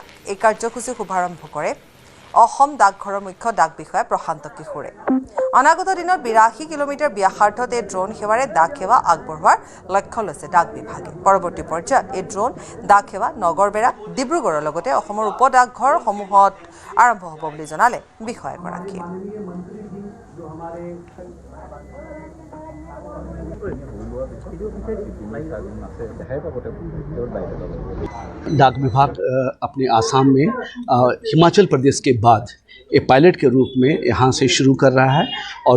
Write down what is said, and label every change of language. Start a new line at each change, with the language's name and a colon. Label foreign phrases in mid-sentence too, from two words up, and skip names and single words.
Assamese: এই কাৰ্যসূচী শুভাৰম্ভ কৰে অসম ডাকঘৰৰ মুখ্য ডাক বিষয়া প্ৰশান্ত কিশোৰে। অনাগত দিনত 82 কিলোমিটাৰ ব্যাসাৰ্ধত এই ড্ৰোন সেৱাৰে ডাক সেৱা আগবঢ়োৱাৰ লক্ষ্য লৈছে ডাক বিভাগে। পৰৱৰ্তী পৰ্যায়ত এই ড্ৰোন ডাক সেৱা নগৰবেৰা, ডিব্ৰুগড়ৰ লগতে অসমৰ উপডাকঘৰসমূহত আৰম্ভ হ'ব বুলি জনালে বিষয়াগৰাকীয়ে।
Hindi: डाक विभाग अपने आसाम में हिमाचल प्रदेश के बाद एक पायलट के रूप में यहाँ से शुरू कर रहा है और